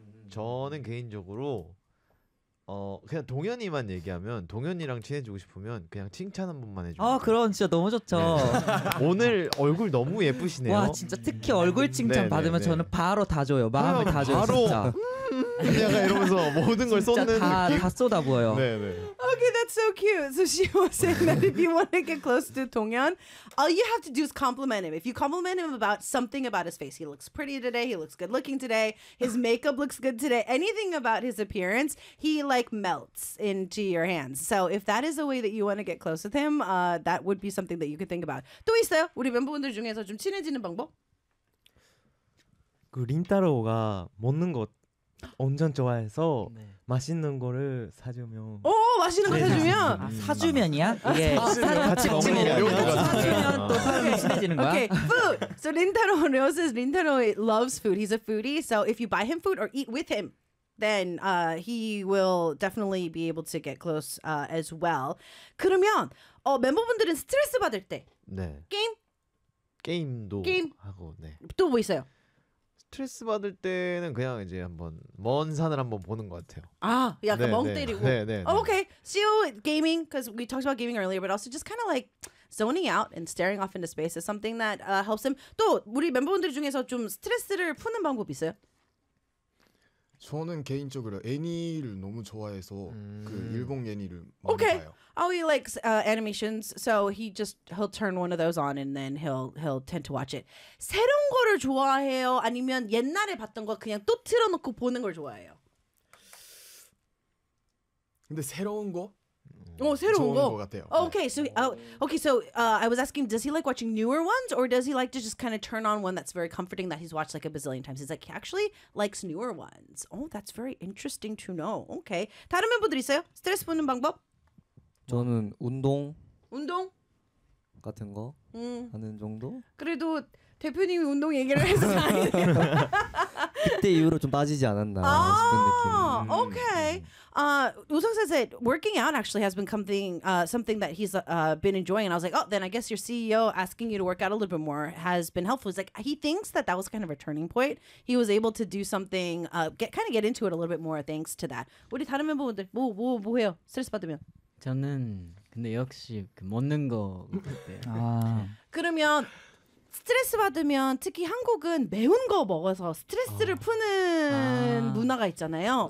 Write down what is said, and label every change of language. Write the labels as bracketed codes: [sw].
[ko] 저는 개인적으로 그냥 동현이만 얘기하면 동현이랑 친해지고 싶으면 그냥 칭찬 한 번만 해줘. 아 그럼 진짜 너무 좋죠. 네. 오늘 얼굴 너무 예쁘시네요. 와 진짜 특히 얼굴 칭찬 받으면 네네. 저는 바로 다 줘요. 마음을 다 줘요 바로. 진짜. 약간 이러면서 모든 걸 쏟는 느낌. 다 쏟아 보여요. 네네. [en] Okay, that's so cute. So she was saying that if you want to get close to 동현, all you have to do is compliment him. If you compliment him about something about his face, he looks pretty today, he looks good looking today, his makeup looks good today, anything about his appearance, he like melts into your hands. So if that is a way that you want to get close with him, that would be something that you could think about. [ko] 또 있어요? 우리 멤버분들 중에서 좀 친해지는 방법? 그 린타로가 먹는 것 온전 좋아해서 네. 맛있는 거를 사주면 오 맛있는 거 사주면 네, 사주면이야? 이게 같이 먹으면 사주면 또 사주면 친해지는 거야? [en] Okay, food. So Rintaro knows this. Rintaro loves food. He's a foodie. So if you buy him food or eat with him, then he will definitely be able to get close as well. [ko] 그러면 멤버분들은 스트레스 받을 때 네. 게임? 게임도 게임? 하고 네. 또 뭐 있어요? 스트레스 받을 때는 그냥 이제 한번 먼 산을 한번 보는 것 같아요. 아, 약간 네, 멍 때리고. 네, 네. 네, 네. [en] Oh, okay. See you gaming because we talked about gaming earlier, but also just kind of like zoning out and staring off into space is something that helps him. [ko] 또 우리 멤버분들 중에서 좀 스트레스를 푸는 방법 있어요? 저는 개인적으로 애니를 너무 좋아해서 그 일본 애니를 많이 okay. 봐요. [en] Okay. Oh, he likes animations. So he just he'll turn one of those on and then he'll tend to watch it. [ko] 새로운 거를 좋아해요? 아니면 옛날에 봤던 거 그냥 또 틀어 놓고 보는 걸 좋아해요? 근데 새로운 거? 어, 새로운 거. 거 같아요. [en] Oh, okay. So okay, so I was asking does he like watching newer ones or does he like to just kind of turn on one that's very comforting that he's watched like a bazillion times? He's like he actually likes newer ones. Oh, that's very interesting to know. Okay. [ko] 다른 멤버들 있어요? 스트레스 푸는 방법? 저는 운동. 운동 같은 거 하는 정도? 그래도 대표님이 운동 얘기를 해서 다행이네요. 그때 이후로 좀 빠지지 않았나 싶은 느낌. 오케이. [en] 우성세 said working out actually has been something that he's been enjoying. And I was like, oh, then I guess your CEO asking you to work out a little bit more has been helpful. He's like, he thinks that that was kind of a turning point. He was able to do something, get into it a little bit more thanks to that. [ko] 우리 다른 멤버분들 뭐 해요? 스트레스 받으면? 저는 근데 역시 그 먹는 거 그때. 아. 그러면 스트레스 받으면 특히 한국은 매운 거 먹어서 스트레스를 푸는 문화가 있잖아요.